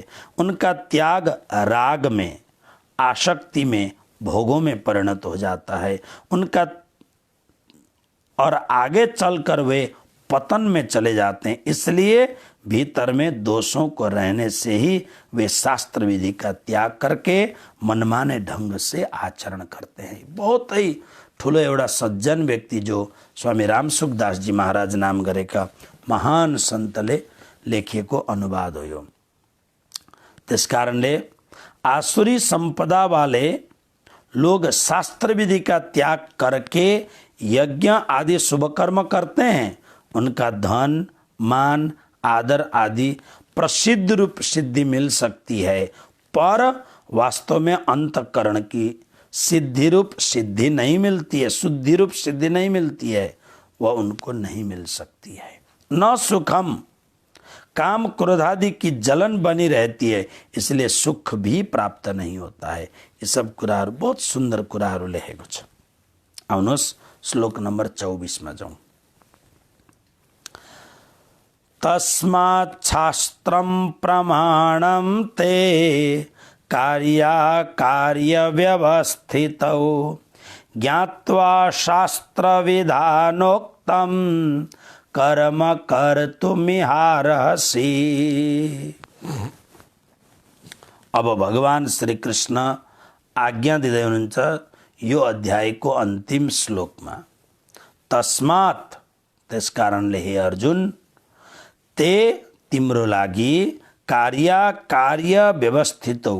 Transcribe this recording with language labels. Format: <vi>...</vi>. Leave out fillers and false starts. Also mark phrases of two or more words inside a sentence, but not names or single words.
<hi>उनका त्याग राग में, आसक्ति में, भोगों में परिणत हो जाता है। उनका और आगे चलकर वे पतन में चले जाते हैं। इसलिए भीतर में दोषों को रहने से ही वे शास्त्र विधि का त्याग करके मनमाने ढंग से आचरण करते हैं।</hi> <ne>बहुत ही ठुलो एउटा सज्जन व्यक्ति जो स्वामी रामसुखदास जी महाराज नाम गरेका महान संतले लेखिएको अनुवाद हो यो।</ne> <hi>त्यसकारणले आसुरी संपदा वाले लोग शास्त्र विधि का त्याग करके यज्ञ आदि शुभ कर्म करते हैं। उनका धन, मान, आदर आदि प्रसिद्ध रूप सिद्धि मिल सकती है, पर वास्तव में अंतःकरण की सिद्धि रूप सिद्धि नहीं मिलती है, शुद्धि रूप सिद्धि नहीं मिलती है, वह उनको नहीं मिल सकती है।</hi> <sa>न सुखम,</sa> <hi>काम क्रोधादि की जलन बनी रहती है, इसलिए सुख भी प्राप्त नहीं होता है। ये सब</hi> <ne>कुराहरू बहुत सुंदर कुराहरू लेखेको छ। आउनुहोस् श्लोक नंबर 24</ne> <hi>में जाऊँ।</hi> <sa>तस्मात् शास्त्रं प्रमाणं ते कार्य व्यवस्थितौ ज्ञात्वा शास्त्र विधानोक्तं कर्म कर्तुमिहार्हसि।</sa> <ne>अब भगवान श्री कृष्ण आज्ञा दिँदै हुनुहुन्छ यो अध्यायको अन्तिम श्लोकमा। तस्मात्, त्यसकारणले हे अर्जुन, ते तिम्रो लागि कार्य व्यवस्थित हो।</ne>